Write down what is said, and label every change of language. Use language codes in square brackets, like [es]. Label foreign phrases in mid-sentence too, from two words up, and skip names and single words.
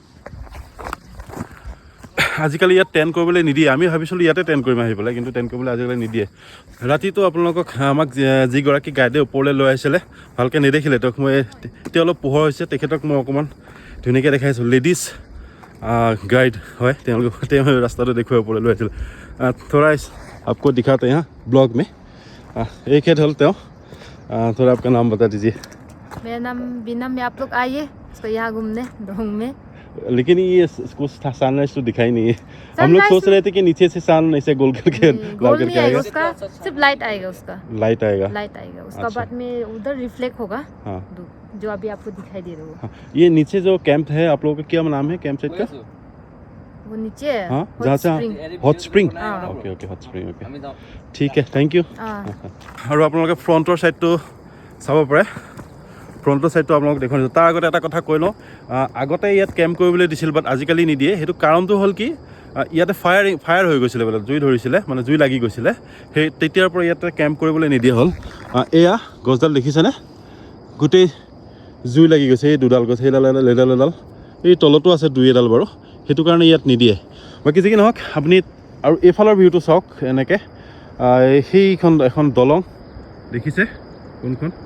[as] আজিকালি ইয়াত টেণ্ট কৰিবলৈ নিদিয়ে আমি ভাবিছিলোঁ ইয়াতে টেণ্ট কৰিম আহি পেলাই কিন্তু টেণ্ট কৰিবলৈ আজিকালি নিদিয়ে ৰাতিটো আপোনালোকক আমাক যিগৰাকী গাইডে ওপৰলৈ লৈ আহিছিলে ভালকৈ নেদেখিলে তেওঁক মই এতিয়া অলপ পোহৰ হৈছে তেখেতক মই অকণমান ধুনীয়াকৈ দেখাইছোঁ [en] ladies guide [as] হয় তেওঁ ৰাস্তাটো দেখুৱাই ওপৰলৈ লৈ আহিছিলে থোৰা [hi] आपको दिखाते हैं ब्लॉग में एक है ढल थोड़ा आपका नाम बता दीजिए मेरा नाम बीना में आप लोग आइए तो यहाँ घूमने डोंग में लेकिन ये कुछ सनराइज तो दिखाई नहीं है हम लोग सोच रहे थे कि नीचे से सन ऐसे गोल करके लाल करके आएगा उसका सिर्फ लाइट आएगा लाइट आएगा उसका बाद में उधर रिफ्लेक्ट होगा हाँ जो अभी आपको दिखाई दे रहा होगा ये नीचे जो कैंप है आप लोगों का क्या नाम है कैंप साइट का वो नीचे हाँ जहाँ से [en] hot spring okay hot spring okay [hi] ठीक है [en] thank you [as] আৰু আপোনালোকে ফ্ৰণ্টৰ ছাইডটো চাব পাৰে ফ্ৰণ্টৰ ছাইডটো আপোনালোক দেখুৱাইছোঁ তাৰ আগতে এটা কথা কৈ লওঁ আগতে ইয়াত কেম্প কৰিবলৈ দিছিল বাট আজিকালি নিদিয়ে সেইটো কাৰণটো হ'ল কি ইয়াতে ফায়াৰ হৈ গৈছিলে বোলে জুই ধৰিছিলে মানে জুই লাগি গৈছিলে সেই তেতিয়াৰ পৰা ইয়াতে কেম্প কৰিবলৈ নিদিয়া হ'ল এয়া গছডাল দেখিছেনে গোটেই জুই লাগি গৈছে এই দুডাল গছ সেইডাল এডাল এই তলতো আছে দুই এডাল বাৰু সেইটো কাৰণে ইয়াত নিদিয়ে বাকী যি কি নহওক আপুনি আৰু এইফালৰ ভিউটো চাওক এনেকৈ সেইখন এখন দলং দেখিছে কোনখন